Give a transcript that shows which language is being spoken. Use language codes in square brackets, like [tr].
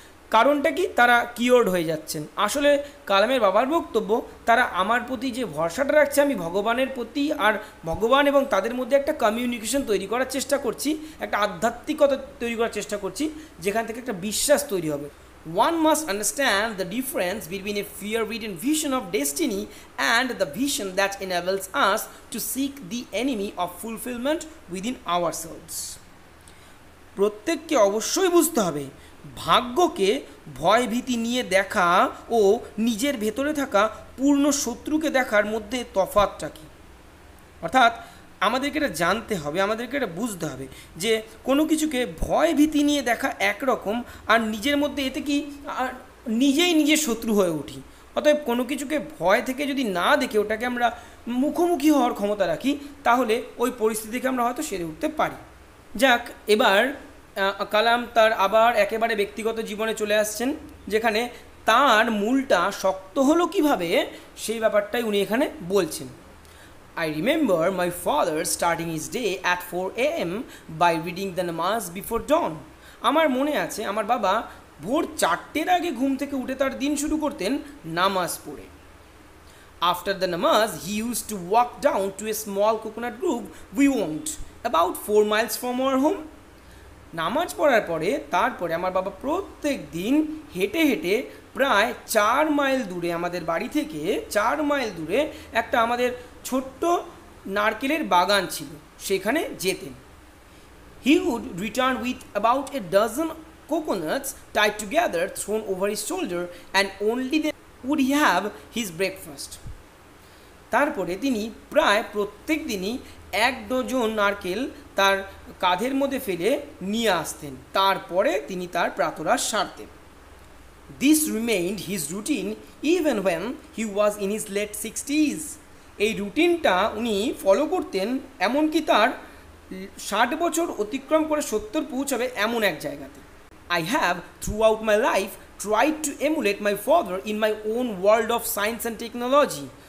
[bn] কারণটা কি, তারা কিওর্ড হয়ে যাচ্ছেন। আসলে কালামের বাবার বক্তব্য, তারা আমার প্রতি যে ভরসাটা রাখছে, আমি ভগবানের প্রতি, আর ভগবান এবং তাদের মধ্যে একটা কমিউনিকেশন তৈরি করার চেষ্টা করছি, একটা আধ্যাত্মিকতা তৈরি করার চেষ্টা করছি, যেখান থেকে একটা বিশ্বাস তৈরি হবে। [en] One must understand the difference between a fear-ridden vision of destiny and the vision that enables us to seek the enemy of fulfillment within ourselves. [bn] প্রত্যেককে অবশ্যই বুঝতে হবে ভাগ্যকে ভয়ভীতি নিয়ে দেখা ও নিজের ভেতরে থাকা পূর্ণ শত্রুকে দেখার মধ্যে তফাৎটা কী। অর্থাৎ আমাদেরকে এটা জানতে হবে, আমাদেরকে এটা বুঝতে হবে যে কোনো কিছুকে ভয় ভীতি নিয়ে দেখা একরকম, আর নিজের মধ্যে এতে কি নিজেই নিজের শত্রু হয়ে উঠি। অতএব কোনো কিছুকে ভয় থেকে যদি না দেখে ওটাকে আমরা মুখোমুখি হওয়ার ক্ষমতা রাখি, তাহলে ওই পরিস্থিতি থেকে আমরা হয়তো সেরে উঠতে পারি। যাক, এবার কালাম তার আবার একেবারে ব্যক্তিগত জীবনে চলে আসছেন, যেখানে তার মূলটা শক্ত হলো কিভাবে সেই ব্যাপারটাই উনি এখানে বলছেন। [en] I remember my father starting his day at 4 AM by reading the namaz before dawn. [bn] আমার মনে আছে আমার বাবা ভোর 4টের আগে ঘুম থেকে উঠে তার দিন শুরু করতেন নামাজ পড়ে। [en] After the namaz, he used to walk down to a small coconut grove we owned, about 4 miles from our home. [bn] নামাজ পড়ার পরে তারপরে আমার বাবা প্রত্যেক দিন হেঁটে হেঁটে প্রায় 4 মাইল দূরে, আমাদের বাড়ি থেকে 4 মাইল দূরে একটা আমাদের ছোট্ট নারকেলের বাগান ছিল, সেখানে যেতেন। [en] He would return with about a dozen coconuts tied together, thrown over his shoulder, and only then would he have his breakfast. [bn] তারপরে তিনি প্রায় প্রত্যেক দিনই 1 ডজন নারকেল তার কাঁধের মধ্যে ফেলে নিয়ে আসতেন, তারপরে তিনি তার প্রাতরাশ সারতেন। [en] This remained his routine even when he was in his late 60s. [bn] এই রুটিনটা উনি ফলো করতেন এমনকি তার 60 বছর অতিক্রম করে 70 পৌঁছাবে এমন এক জায়গাতে। [en] I have throughout my life tried to emulate my father in my own world of science and technology.